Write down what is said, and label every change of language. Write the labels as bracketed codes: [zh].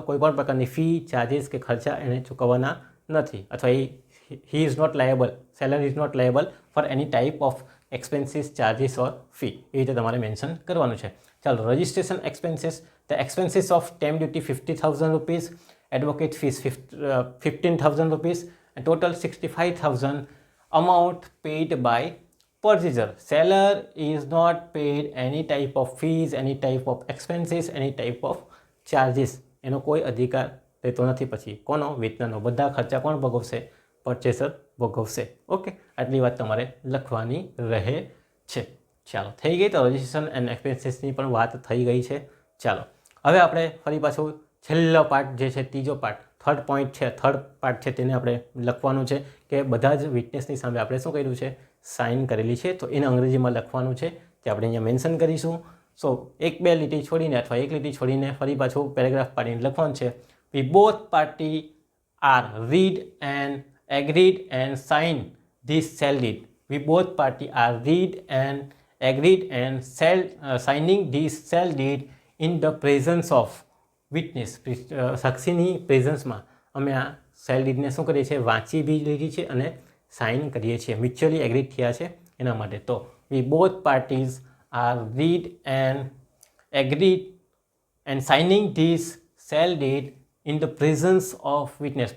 [gu] કોઈ પણ પ્રકારની ફી, ચાર્જીસ કે ખર્ચા એને ચૂકવવાના નથી. [en] અથવા he is not liable, seller is not liable for any type of expenses, charges or fee. [gu] એ રીતે તમારે મેન્શન કરવાનું છે. ચાલો, registration expenses. [en] The expenses of stamp duty 50,000 rupees. Advocate fees 15,000 rupees. [gu] Total 65,000 [en] amount paid by purchaser. Seller is not paid any type of fees, any type of expenses, any type of charges. [gu] એનો કોઈ અધિકાર રહેતો નથી. પછી કોનો? વેચનારનો. બધા ખર્ચા કોણ ભોગવશે? પરચેસર ભોગવશે. ઓકે, આટલી વાત તમારે લખવાની રહે છે. ચાલો, થઈ ગઈ. તો રજિસ્ટ્રેશન એન્ડ એક્સપેન્સીસની પણ વાત થઈ ગઈ છે. ચાલો, હવે આપણે ફરી પાછું છેલ્લો પાર્ટ જે છે, ત્રીજો પાર્ટ, થર્ડ પોઈન્ટ છે, થર્ડ પાર્ટ છે, તેને આપણે લખવાનું છે કે બધા જ વિટનેસની સામે આપણે શું કર્યું છે? સાઇન કરેલી છે. તો એને અંગ્રેજીમાં લખવાનું છે, તે આપણે અહીંયા મેન્શન કરીશું. સો 1-2 લીટી છોડીને અથવા 1 લીટી છોડીને ફરી પાછું પેરેગ્રાફ પાડીને લખવાનું છે. [en] We both party are read and agreed and sign this shall deed. We both party are read and agreed and signing this shall deed in the presence of witness. [gu] સાક્ષીની પ્રેઝન્સમાં અમે આ સેલ ડીડને શું કરીએ છીએ, વાંચી બી લીધી છે અને સાઇન કરીએ છીએ, મ્યુચ્યુઅલી એગ્રીડ થયા છે એના માટે. [en] તો we both parties are read and agreed and signing this sale deed in the presence of witness.